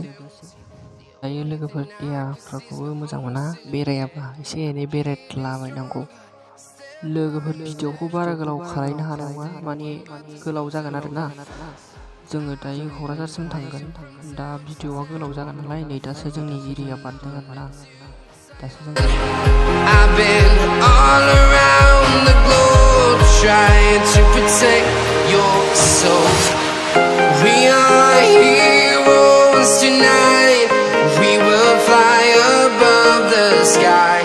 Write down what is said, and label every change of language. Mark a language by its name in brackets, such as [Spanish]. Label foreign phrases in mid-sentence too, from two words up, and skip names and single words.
[Bodo] दायो लोगोफोर देहाफोरखौबो मोजां मोना, बेरायाबा एसे एनै बेरायलाबायनांगौ। लोगोफोर भिडिअखौ बारा गोलाव खालायनो हानाय नङा, माने गोलाव जागोन आरोना। जोङो दायो क'क्राझारसिम थांगोन। दा भिडिअआ गोलाव जागोन नालाय, नै दासो जोंनि एरिया बारदों आरोना। [English] I've been all around the globe trying to protect your soul. We are heroes tonight. We will fly above the sky.